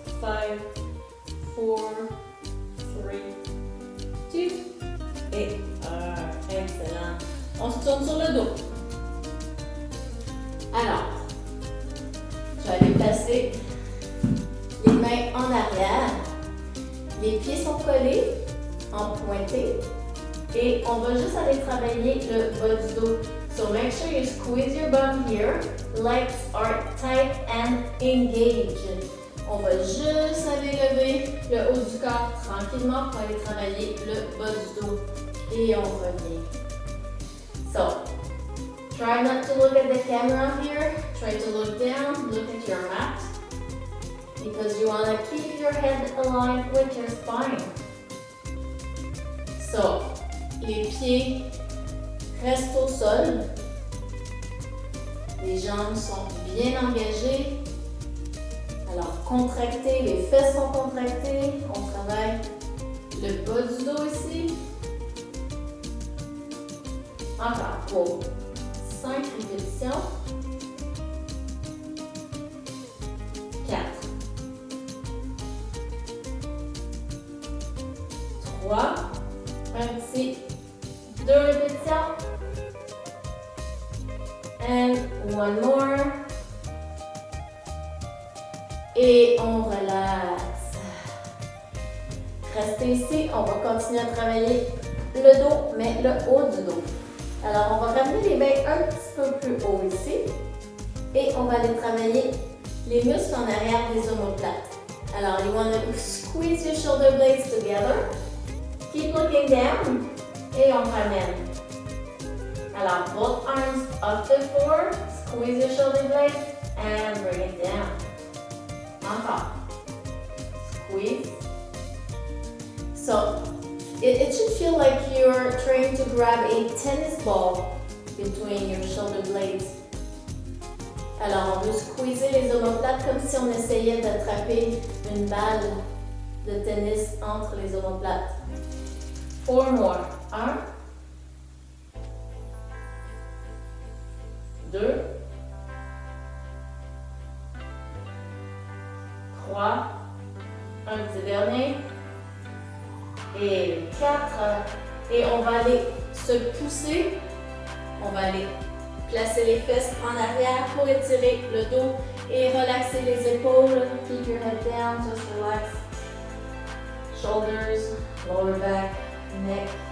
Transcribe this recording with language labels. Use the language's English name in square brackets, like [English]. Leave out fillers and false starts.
[French] 5, 4, 3, 2 et 1. Excellent. On se tourne sur le dos. Alors, je vais aller placer les mains en arrière. Les pieds sont collés en pointé. Et on va juste aller travailler le bas du dos. [English] So make sure you squeeze your bum here. Legs are tight and engaged. [French] On va juste aller lever le haut du corps tranquillement pour aller travailler le bas du dos. Et on revient. [English] So, try not to look at the camera here. Try to look down, look at your mat. Because you want to keep your head aligned with your spine. [French] So, les pieds restent au sol. Les jambes sont bien engagées. Alors, contractez, les fesses sont contractées. On travaille le bas du dos ici. Encore pour 5 répétitions. 4. 3. Un petit 2 répétitions. [English] And one more. [French] Et on relaxe. Restez ici, on va continuer à travailler le dos, mais le haut du dos. Alors, on va ramener les mains un petit peu plus haut ici. Et on va aller travailler les muscles en arrière des omoplates. [English] Alors, you want to squeeze your shoulder blades together. Keep looking down. [French] Et on ramène. [English] Alors, both arms up to the floor. Squeeze your shoulder blades and bring it down. Encore. Squeeze. So, it should feel like you're trying to grab a tennis ball between your shoulder blades. [French] Alors, on veut squeezer les omoplates comme si on essayait d'attraper une balle de tennis entre les omoplates. [English] 4 more. [French] 1, 2, 3, un petit dernier, et 4, et on va aller se pousser, on va aller placer les fesses en arrière pour étirer le dos et relaxer les épaules. [English] Keep your head down, just relax. Shoulders, lower back, neck.